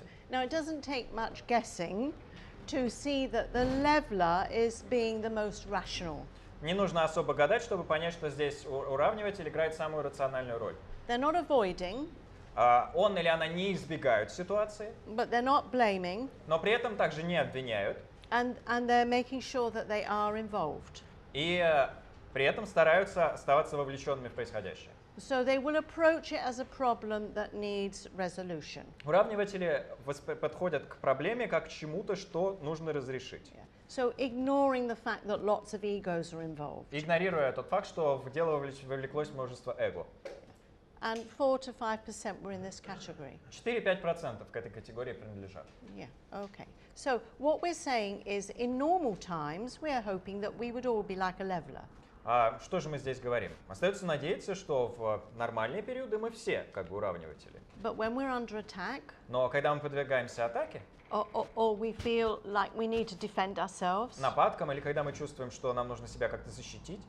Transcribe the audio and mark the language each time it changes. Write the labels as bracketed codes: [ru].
[en] Now it doesn't take much guessing to see that the leveler is being the most rational. [ru] Не нужно особо гадать, чтобы понять, что здесь уравниватель играет самую рациональную роль. [en] They're not avoiding, [ru] Он или она не избегают ситуации, [en] but they're not blaming, [ru] но при этом также не обвиняют. [en] and they're making sure that they are involved. [ru] И при этом стараются оставаться вовлеченными в происходящее. [en] So they will approach it as a problem that needs resolution. [ru] Уравниватели подходят к проблеме как к чему-то, что нужно разрешить. [en] Yeah. So ignoring the fact that lots of egos are involved. [ru] Игнорируя тот факт, что в дело вовлеклось множество эго. [en] And 4 to 5% were in this category. [ru] 4-5% к этой категории принадлежат. [en] Yeah, okay. So what we're saying is in normal times, we are hoping that we would all be like a leveler. [ru] Что же мы здесь говорим? Остается надеяться, что в нормальные периоды мы все как бы уравниватели. [en] But when we're under attack, [ru] Но когда мы подвергаемся атаке, [en] or we feel like we need to defend ourselves. [ru] Нападкам, или когда мы чувствуем, что нам нужно себя как-то защитить.